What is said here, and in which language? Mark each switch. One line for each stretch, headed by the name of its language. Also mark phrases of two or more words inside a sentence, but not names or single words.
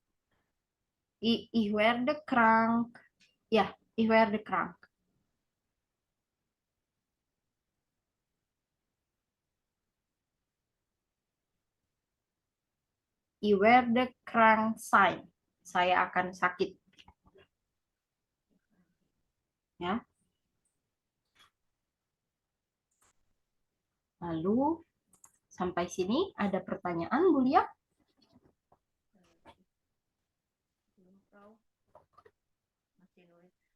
German: I werde krank. Ya, I werde krank. I werde krank sein.
Indonesian: Saya akan sakit. Ya. Lalu sampai sini ada pertanyaan, Bu Lia? Masih nulis.